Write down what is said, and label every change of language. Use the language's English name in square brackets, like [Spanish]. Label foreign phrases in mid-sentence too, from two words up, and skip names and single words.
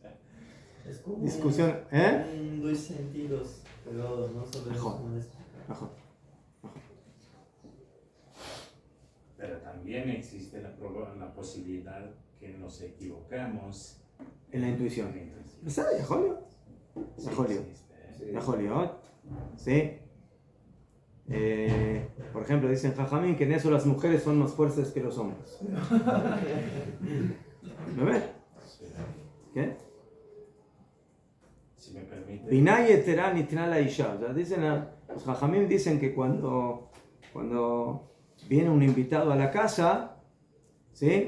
[Spanish] Es como Discusión, dos sentidos, pero no sabemos Mejor. cómo es. Mejor. Pero también existe la posibilidad que nos equivocamos En la intuición. en la intuición. [Hebrew] בסדר, יכול להיות. [Spanish] Sí, [Hebrew] יכול להיות. [Spanish] existe. [Hebrew] יכול להיות. [Spanish] Sí. Por ejemplo, dicen Jajamín que en eso las mujeres son más fuertes que los hombres. ¿Me ves? Sí. ¿Qué? Si me permite. [Hebrew] בינה יתרה ניתנה לאישה. [Spanish] O sea, los Jajamín dicen que cuando viene un invitado a la casa, ¿sí?